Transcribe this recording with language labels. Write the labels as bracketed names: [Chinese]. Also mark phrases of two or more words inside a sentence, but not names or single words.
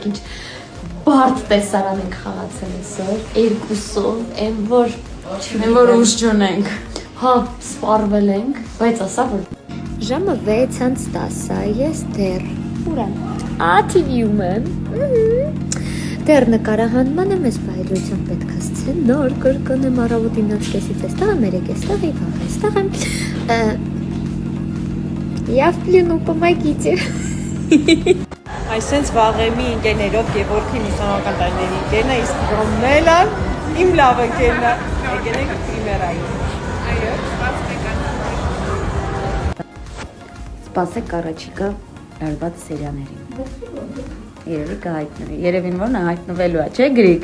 [Armenian] ինչ բարդ տեսարան ենք խաղացել այսօր, երկուսով, այն որ ուժ չունենք։ Հա, սպառվել ենք, բայց ասա որ ժամը 6:10 է, ես դեռ ուր եմ։ TV-ում եմ։ Դեռ նկարահանման եմ, ես բայլության պետք է սցենար կրկնեմ առավոտին 9:30-ից էստեղ եմ, 3:00-ից и վաղ էստեղ եմ։ [Russian] Я в плену, помогите։ [Armenian] Այսենց վաղեմի ընկերներով Գևորգի մուսանական տարիների ընկերն է, իսկ Ռոմնելան իմ լավ ընկերն է։ Եկել ենք պրիմերայի։ Այո, Սպասեք առաջիկա լարված սերիաներին։ Երևի կհայտնվի։ Երևին որ նա հայտնվելու է, չէ՞ Գրիգ։